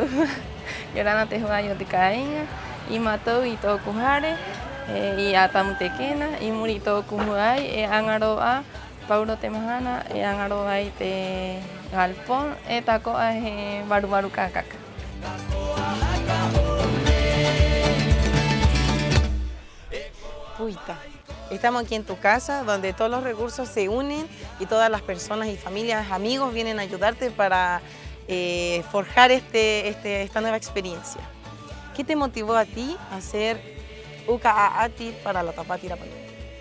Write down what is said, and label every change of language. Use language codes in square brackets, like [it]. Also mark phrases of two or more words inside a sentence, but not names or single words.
[rap] Yorana te hoa ayot kainga i matou i tōku hare i atamu te kena i muri tōku huai e angaro a Paulo te mahana e angaro ai te galpón e takoa he baru kakaka. Puita. [es] Estamos aquí en tu casa, donde todos los recursos se unen y todas las personas y familias, amigos vienen a ayudarte para forjar esta nueva experiencia. ¿Qué te motivó a ti a hacer Uka-Aati para la Tapati Rapanui?